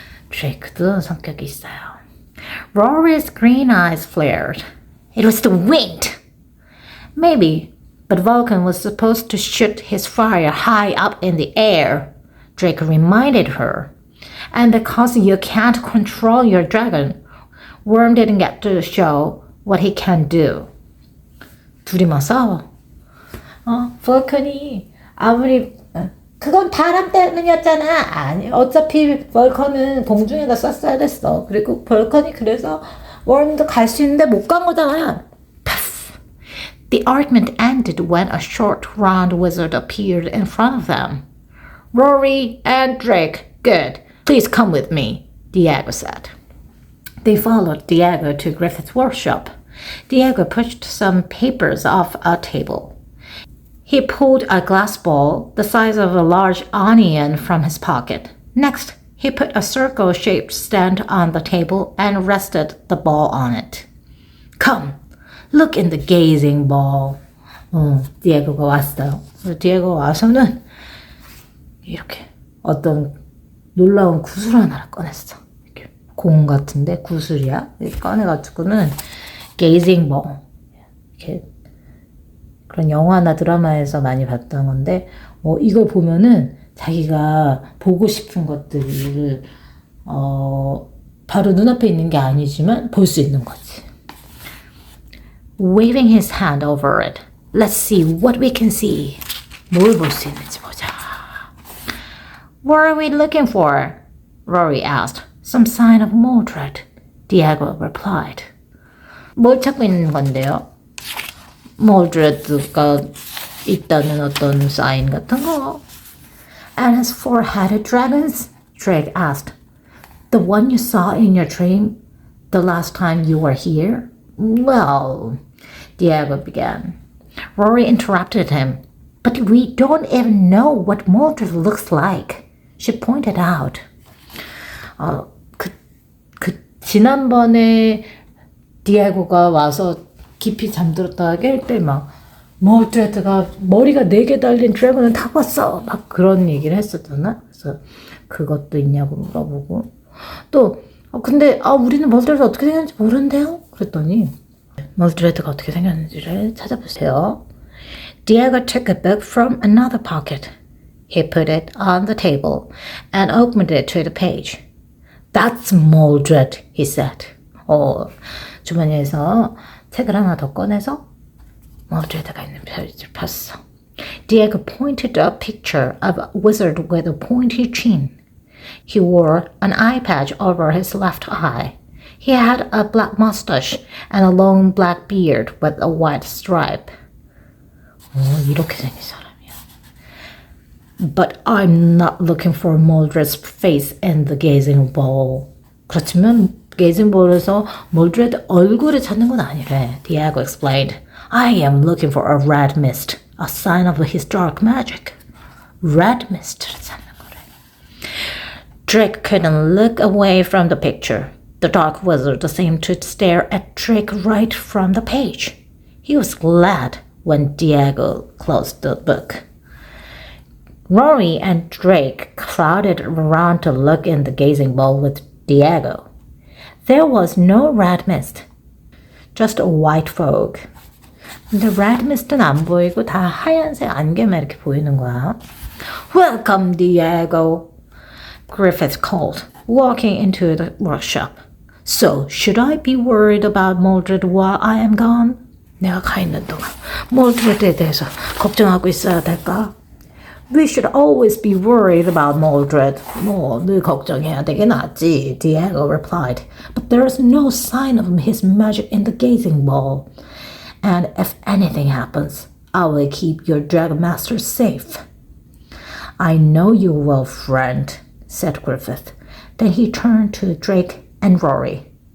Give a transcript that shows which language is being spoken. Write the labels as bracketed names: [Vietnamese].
[Korean] 드레이크도 성격이 있어요. [English] Rory's green eyes flared. It was the wind. Maybe, but Vulcan was supposed to shoot his fire high up in the air, Drake reminded her. And because you can't control your dragon, Worm didn't get to show what he can do. [Korean] 둘이 막 싸워. 볼컨이 아무리 그건 바람 때문이었잖아. 아니, 어차피 볼컨은 공중에다 쐈어야 됐어. 그리고 볼컨이 그래서 웜도 갈 수 있는데 못 간 거잖아. [English] Puff. The argument ended when a short, round wizard appeared in front of them. Rory and Drake, good. Please come with me, Diego said. They followed Diego to Griffith's workshop. Diego pushed some papers off a table. He pulled a glass ball the size of a large onion from his pocket. Next, he put a circle-shaped stand on the table and rested the ball on it. Come, look in the gazing ball. [Korean] 디에고가 왔어요. 디에고가 와서는 이렇게 어떤 놀라운 구슬 하나를 꺼냈어. 이렇게 공 같은데 구슬이야. 이렇게 꺼내가지고는 gazing ball. 이렇게 그런 영화나 드라마에서 많이 봤던 건데 이걸 보면은 자기가 보고 싶은 것들을 바로 눈앞에 있는 게 아니지만 볼 수 있는 거지. [English] Waving his hand over it. Let's see what we can see. [Korean] 뭘 볼 수 있는지 보자. [English] What are we looking for? Rory asked. Some sign of Mordred. Diego replied. [Korean] 뭘 찾고 있는 건데요? Mordred가 있다는 어떤 사인 같은 거. [English] And as four-headed dragons? Drake asked. The one you saw in your dream the last time you were here? Well, Diego began. Rory interrupted him. But we don't even know what Mordred looks like, she pointed out. [Korean] 지난번에 디에고가 와서 깊이 잠들었다 깰 때 막 몰드레드가 머리가 4개 달린 드래곤을 타고 왔어 막 그런 얘기를 했었잖아. 그래서 그것도 있냐고 물어보고 또 근데 우리는 몰드레드 어떻게 생겼는지 모르는데요? 그랬더니 몰드레드가 어떻게 생겼는지를 찾아보세요. [English] Diego took a book from another pocket. He put it on the table and opened it to the page. That's Mordred, he said. [Korean] 주머니에서 책을 하나 더 꺼내서 Mordred가 있는 페이지를 폈어. [English] Diego pointed to a picture of a wizard with a pointy chin. He wore an eye patch over his left eye. He had a black mustache and a long black beard with a white stripe. [Korean] 이렇게 생긴 사람이야. [English] But I'm not looking for Mordred's face in the gazing ball. [Korean] 그렇지만 gazing ball에서 Mordred 얼굴을 찾는 건 아니래. [English] Diego explained. I am looking for a red mist, a sign of historic magic. [Korean] red mist를 찾는 거래. [English] Drake couldn't look away from the picture. The dark wizard seemed to stare at Drake right from the page. He was glad when Diego closed the book. Rory and Drake crowded around to look in the gazing bowl with Diego. There was no red mist, just a white fog. [Korean] 근데 red mist는 안 보이고 다 하얀색 안개만 이렇게 보이는 거야. [English] Welcome, Diego, Griffith called, walking into the workshop. So, should I be worried about Mildred while I am gone? [Korean] 내가 가 있는 동안 Mildred에 대해서 걱정하고 있어야 될까? [English] We should always be worried about Mildred. [Korean] 늘 걱정해야 되긴 하지, [English] Diego replied. But there is no sign of his magic in the gazing ball. And if anything happens, I will keep your Dragon Master safe. I know you will, friend, said Griffith. Then he turned to Drake and Rory.